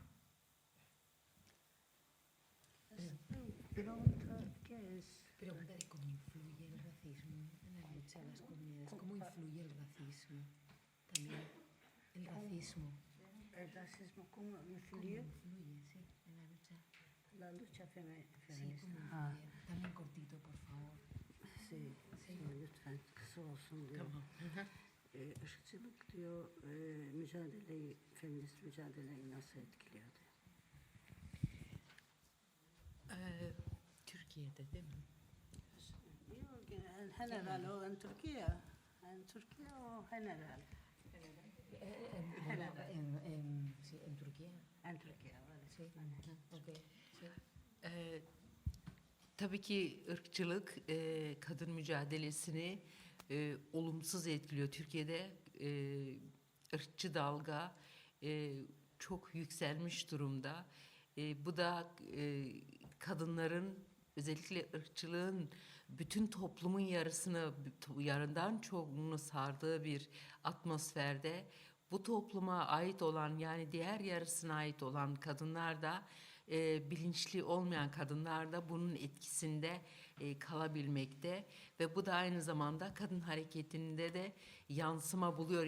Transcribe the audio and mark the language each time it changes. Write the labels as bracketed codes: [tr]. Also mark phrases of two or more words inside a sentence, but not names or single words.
[es] Pregunta de cómo influye el racismo en la lucha de las comunidades. ¿Cómo influye el racismo? También el racismo. ¿El racismo cómo influye? ¿Cómo influye, sí, en la lucha? La lucha feminista. Sí, ¿cómo influye? También cortito, por favor. Sí, sí. [tr] Lütfen kısa olsun diyor. Tamam. ırkçılık diyor, mücadeleyi, feminist mücadeleyi nasıl etkiliyor diyor. Türkiye'de değil mi? [es] Yok, en general o en Türkiye. En Türkiye o general. Sí, en Turquía. En Türkiye, vale. Sí. Okay. Sí. [tr] Tabii ki ırkçılık kadın mücadelesini olumsuz etkiliyor. Türkiye'de ırkçı dalga çok yükselmiş durumda. Bu da kadınların, özellikle ırkçılığın bütün toplumun yarından çoğunu sardığı bir atmosferde bu topluma ait olan, yani diğer yarısına ait olan kadınlar da bilinçli olmayan kadınlar da bunun etkisinde kalabilmekte ve bu da aynı zamanda kadın hareketinde de yansıma buluyor.